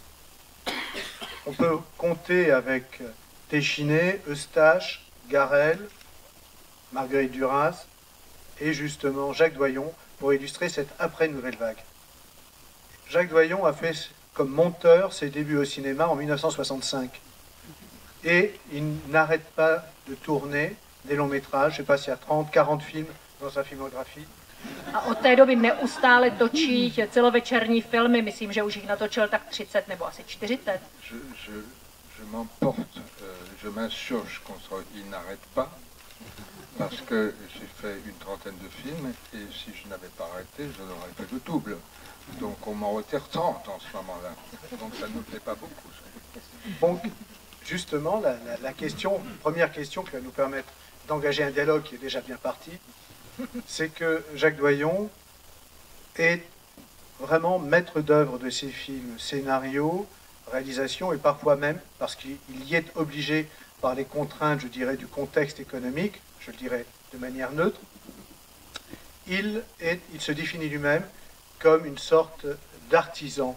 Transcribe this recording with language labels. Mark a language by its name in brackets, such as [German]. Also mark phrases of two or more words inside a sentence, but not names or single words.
[French] On peut compter avec Téchiné, Eustache, Garel, Marguerite Duras et justement Jacques Doyon pour illustrer cette après-Nouvelle Vague. Jacques Doyon a fait comme monteur ses débuts au cinéma en 1965 et il n'arrête pas de tourner des longs métrages, je ne sais pas s'il y a 30, 40 films dans sa filmographie. [Czech] A od té doby neustále točí celovečerní filmy, myslím, že už jich natočil tak 30 nebo asi 40. [French] Je m'emporte, je m'insurge contre il n'arrête pas, parce que j'ai fait une trentaine de films, et si je n'avais pas arrêté, je n'aurais fait le double. Donc on m'en retire 30 en ce moment-là. Donc ça ne me plaît pas beaucoup. Donc, justement, la première question qui va nous permettre d'engager un dialogue qui est déjà bien parti, c'est que Jacques Doyon est vraiment maître d'œuvre de ses films, scénario, réalisation, et parfois même, parce qu'il y est obligé par les contraintes, je dirais, du contexte économique, je le dirais de manière neutre, il se définit lui-même comme une sorte d'artisan.